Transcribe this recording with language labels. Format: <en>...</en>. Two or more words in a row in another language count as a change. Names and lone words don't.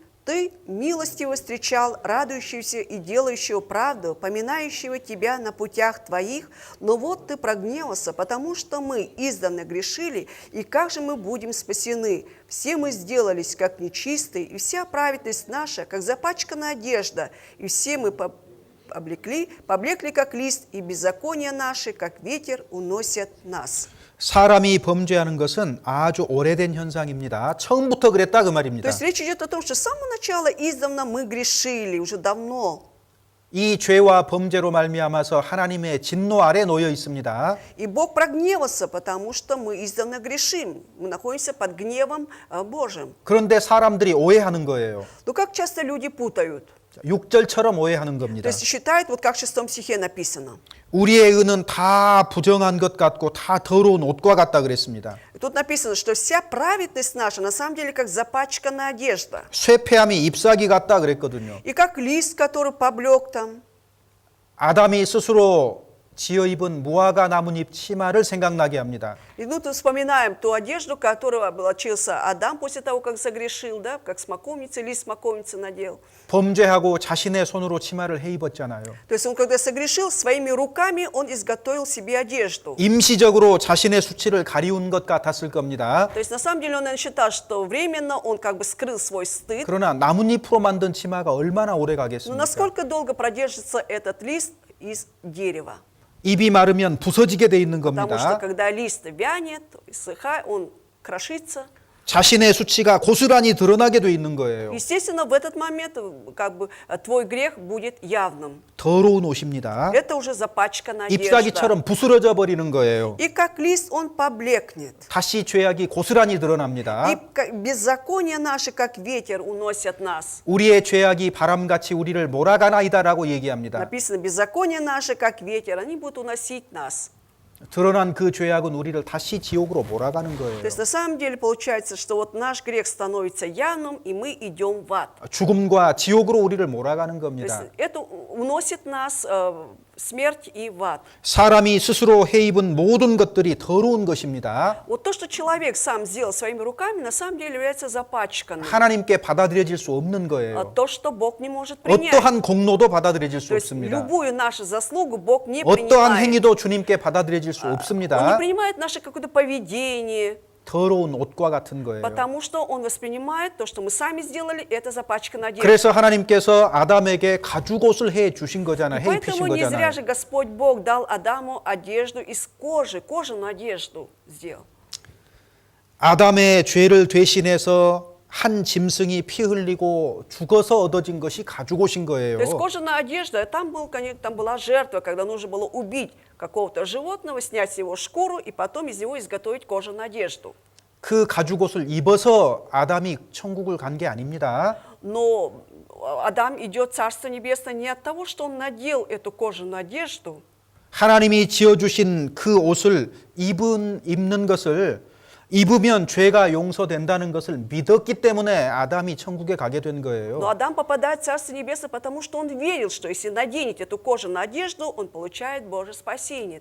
<ru>«Ты милостиво встречал радующегося и делающего правду, поминающего тебя на путях твоих, но вот ты прогневался, потому что мы издавна грешили, и как же мы будем спасены? Все мы сделались, как нечистые, и вся праведность наша, как запачканная одежда, и все мы поблекли, как лист, и беззакония наши, как ветер, уносят нас».</ru> <ko>사람이 범죄하는 것은 아주 오래된 현상입니다. 처음부터 그랬다 그</ko> <ru>То</ru> <ko>말입니다.</ko> <ru>есть речь идет о том, что с самого начала издавна мы грешили, уже давно.</ru> <ko>이 죄와 범죄로 말미암아서 하나님의 진노 아래 놓여 있습니다.</ko> <ru>И Бог прогневался, потому что мы издавна грешим. Мы находимся под гневом Божьим.</ru> <ko>그런데 사람들이 오해하는 거예요.</ko> <ru>Но как часто люди путают?</ru> <ko>6절처럼 오해하는</ko> <ru>То</ru> <ko>겁니다.</ko> <ru>есть считают, вот как в 6 стихе написано.</ru> <ko>우리의 의는 다 부정한 것 같고 다 더러운 옷과 같다 그랬습니다.</ko> <ru>И тут написано, что вся праведность наша на самом деле как запачканная одежда.</ru> <ko>쇠폐함이 잎사귀 같다 그랬거든요.</ko> <ru>И как лист, который поблек там.</ru> <ko>아담이 스스로 지어 입은 무화과 나뭇잎 치마를 생각나게 합니다.</ko> <ru>И ну, тут вспоминаем ту одежду, которую облачился Адам после того, как согрешил, да, как смоковница, лист смоковницы надел.</ru> <ko>범죄하고 자신의 손으로 치마를 해 입었잖아요.</ko> <ru>То есть он, когда согрешил, своими руками он изготовил себе одежду.</ru> <ko>임시적으로 자신의 수치를 가리운 것 같았을 겁니다.</ko> <ru>То есть на самом деле он, наверное, считал, что временно он как бы скрыл свой стыд.</ru> <ko>그러나 나뭇잎으로 만든 치마가 얼마나 오래</ko> <ru>Но</ru> <ko>가겠습니까?</ko> <ru>насколько долго продержится этот лист из дерева?</ru> <ko>잎이 마르면 부서지게 돼 있는</ko> <ru>Потому что</ru> <ko>겁니다.</ko> <ru>когда лист вянет, иссыхает, он крошится.</ru> <ko>자신의 수치가 고스란히 드러나게 돼 있는 거예요.</ko> <ru>Естественно, в этот момент как бы твой грех будет явным.</ru> <ko>더러운 옷입니다.</ko> <ru>Это уже запачканная одежда.</ru> <ko>잎사귀처럼 부스러져 버리는 거예요.</ko> <ru>И как лист он поблекнет.</ru> <ko>다시 죄악이 고스란히 드러납니다.</ko> <ru>И беззакония наши, как ветер, уносят нас.</ru> <ko>우리의 죄악이 바람같이 우리를 몰아가나이다라고 얘기합니다.</ko> <ru>Написано, беззакония наши, как ветер, они будут уносить нас.</ru> <ko>드러난 그 죄악은 우리를 다시 지옥으로 몰아가는 거예요.</ko> <ru>То есть на самом деле получается, что вот наш грех становится явным, и мы идем в ад.</ru> <ko>죽음과 지옥으로 우리를 몰아가는</ko> <ru>То</ru> <ko>겁니다.</ko> <ru>есть это уносит нас смерть и в ад.</ru> <ko>사람이 스스로 해 입은 모든 것들이 더러운 것입니다.</ko> <ru>Вот то, что человек сам сделал своими руками, на самом деле является запачканным.</ru> <ko>하나님께 받아들여질 수 없는 거예요.</ko> <ru>То, что Бог не может принять.</ru> <ko>어떠한 공로도 받아들여질 수</ko> <ru>То есть</ru> <ko>없습니다.</ko> <ru>любую нашу заслугу Бог не</ru> <ko>어떠한</ko> <ru>принимает.</ru> <ko>행위도 주님께 받아들여질 수</ko> <ru>Он не</ru> <ko>없습니다.</ko> <ru>принимает наше какое-то поведение,</ru> <ko>더러운 옷과 같은 거예요.</ko> <ru>потому что Он воспринимает то, что мы сами сделали, это запачканная одежда.</ru> <ko>그래서 하나님께서 아담에게 가죽옷을 해 주신 거잖아요. 해 입히신</ko> <ru>Поэтому не зря</ru> <ko>거잖아요.</ko> <ru>же Господь Бог дал Адаму одежду из кожи, кожаную одежду сделал.</ru> <ko>아담의 죄를 대신해서 한 짐승이 피 흘리고 죽어서 얻어진 것이 가죽옷인 거예요.</ko> <ru>То есть кожаная одежда, там была жертва, когда нужно было убить какого-то животного, снять с его шкуру и потом из него изготовить кожаную одежду.</ru> <ko>그 가죽옷을 입어서 아담이 천국을 간 게 아닙니다.</ko> <ru>Но Адам идет в Царство Небесное не от того, что он надел эту кожаную одежду,</ru> <ko>하나님이 지어주신 그 옷을 입는 것을 입으면 죄가 용서된다는 것을 믿었기 때문에 아담이 천국에 가게 된 거예요.</ko> <ru>но Адам попадает в Царство Небесное, потому что он верил, что если наденет эту кожаную одежду, он получает Божье спасение.</ru>